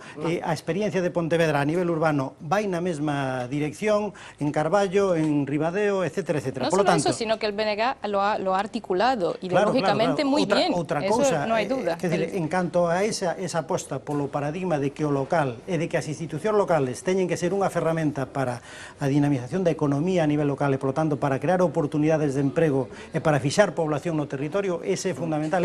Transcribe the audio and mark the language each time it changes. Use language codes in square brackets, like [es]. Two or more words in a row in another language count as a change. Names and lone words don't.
[gl] A experiencia de Pontevedra a nivel urbano vai na mesma dirección, en Carballo, en Ribadeo, etcétera, etcétera. [es] No solo eso, sino que el BNG lo ha articulado ideológicamente muy bien. [gl] Outra cousa, no hai duda. En canto a esa aposta polo paradigma de que o local e de que as institucións locales teñen que ser unha ferramenta para a dinamización da economía a nivel local, local e, polo tanto, para crear oportunidades de emprego e para fixar población no territorio, ese é fundamental.